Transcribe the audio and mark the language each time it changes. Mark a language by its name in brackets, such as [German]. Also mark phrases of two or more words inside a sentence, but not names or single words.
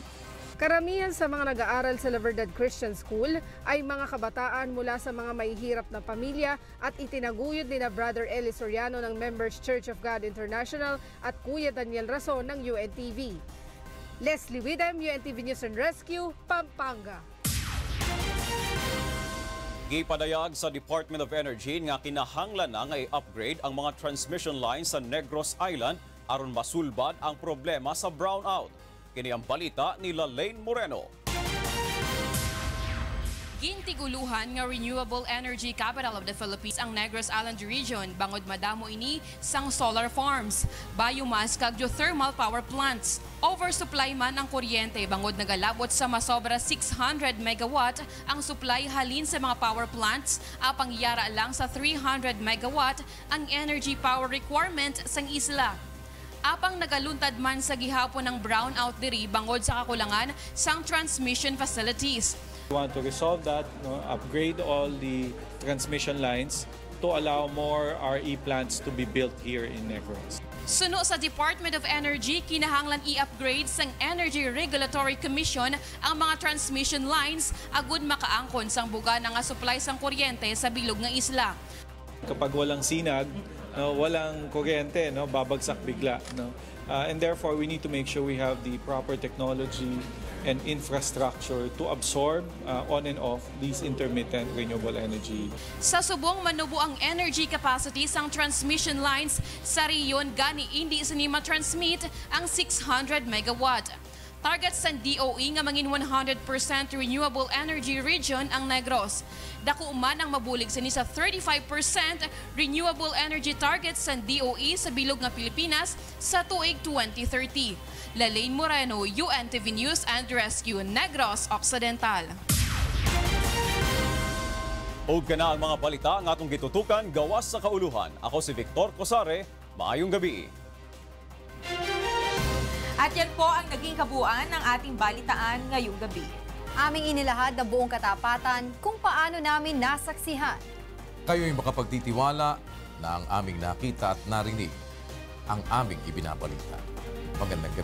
[Filipino] Karamihan sa mga nag-aaral sa La Verdad Christian School ay mga kabataan mula sa mga mahihirap na pamilya at itinaguyod ni na Brother Eli Soriano ng Members Church of God International at Kuya Daniel Rason ng UNTV. Leslie Widem, UNTV News and Rescue, Pampanga. [Cebuano] Gipadayag sa Department of Energy nga kinahanglan na nga i-upgrade ang mga [English] transmission lines [Cebuano] sa Negros Island aron masulbad ang problema sa brownout. Kini ang balita ni Lane Moreno. [Hiligaynon] Gintiguluhan nga [English] renewable energy capital of the Philippines [Hiligaynon] ang Negros Island region bangod madamo ini sang [English] solar farms, [Hiligaynon] biomass kag [English] geothermal power plants. [Hiligaynon] Oversupply man ang kuryente bangod nagalabot sa masobra 600 megawatt ang supply halin sa mga [English] power plants, [Hiligaynon] apang yara lang sa 300 megawatt ang [English] energy power requirement [Hiligaynon] sang isla. Apang nagaluntad man sa gihapon ng brownout diri bangod sa kakulangan sang transmission facilities. [English] We want to resolve that, upgrade all the transmission lines to allow more RE plants to be built here in Negros. [Hiligaynon] Suno sa Department of Energy, kinahanglan i-upgrade sang Energy Regulatory Commission ang mga [English] transmission lines [Hiligaynon] agud makaangkon sang buga nga supply sang kuryente sa bilog nga isla. [Filipino] Kapag walang sinag, walang kuryente, babagsak bigla. [English] And therefore, we need to make sure we have the proper technology and infrastructure to absorb on and off these intermittent renewable energy. [Hiligaynon] Sa subong manubo ang [English] energy capacity [Hiligaynon] sang [English] transmission lines [Hiligaynon] sa riyon gani hindi sinima transmit ang 600 megawatt. Target sa DOE nga mangin 100% [English] renewable energy region [Hiligaynon] ang Negros. Dako man ang mabulig sa 35% [English] renewable energy target [Hiligaynon] sa DOE sa bilog nga Pilipinas sa tuig 2030. Lane Moreno, UNTV News and Rescue, Negros Occidental. [Cebuano] Og kana ang mga balita nga atong gitutukan gawas sa kauluhan. Ako si Victor Cosare. Maayong gabi. [Filipino] At yan po ang naging kabuuan ng ating balitaan ngayong gabi. Aming inilahad ng buong katapatan kung paano namin nasaksihan. Kayo'y makapagtitiwala na ang aming nakita at narinig ang aming ibinabalita.